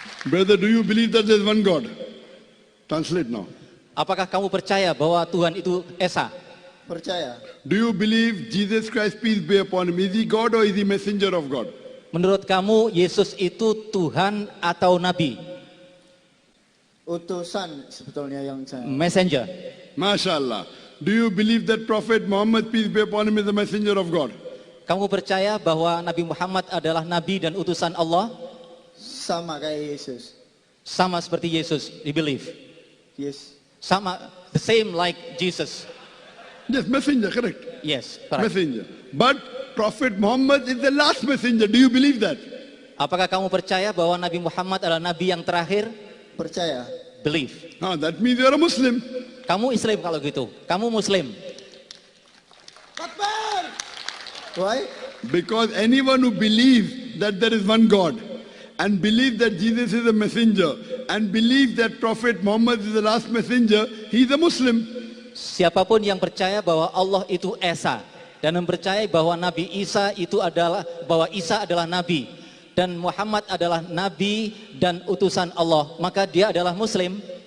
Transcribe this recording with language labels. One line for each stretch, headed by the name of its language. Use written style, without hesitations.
English: Brother, do you believe that there is one God? Translate now.
Indonesian: Apakah kamu percaya bahwa Tuhan itu Esa? Percaya.
English: Do you believe Jesus Christ, peace be upon him, is he God or is he messenger of God?
Indonesian: Menurut kamu Yesus itu Tuhan atau Nabi? Utusan sebetulnya yang saya.
English: Messenger.
Arabic: MashaAllah.
English: Do you believe that Prophet Muhammad, peace be upon him, is the messenger of God?
Indonesian: Kamu percaya bahwa Nabi Muhammad adalah Nabi dan utusan Allah? Sama kayak Yesus. Sama seperti Yesus,
English: you believe? Yes. Sama, the same like Jesus. Yes, messenger, correct. Yes, correct. Messenger. But Prophet Muhammad is the last messenger. Do you believe that?
Indonesian: Apakah kamu percaya bahwa Nabi Muhammad adalah Nabi yang terakhir? Percaya.
English: Believe. That means you are a Muslim.
Indonesian: Kamu Islam kalau gitu. Kamu Muslim.
English: Akbar. Why? Because anyone who believes that there is one God and believes that Jesus is a messenger and believes that Prophet Muhammad is the last messenger, he is a Muslim.
Indonesian: Siapapun yang percaya bahwa Allah itu Esa dan mempercayai bahwa Nabi Isa adalah nabi dan Muhammad adalah nabi dan utusan Allah, maka dia adalah muslim.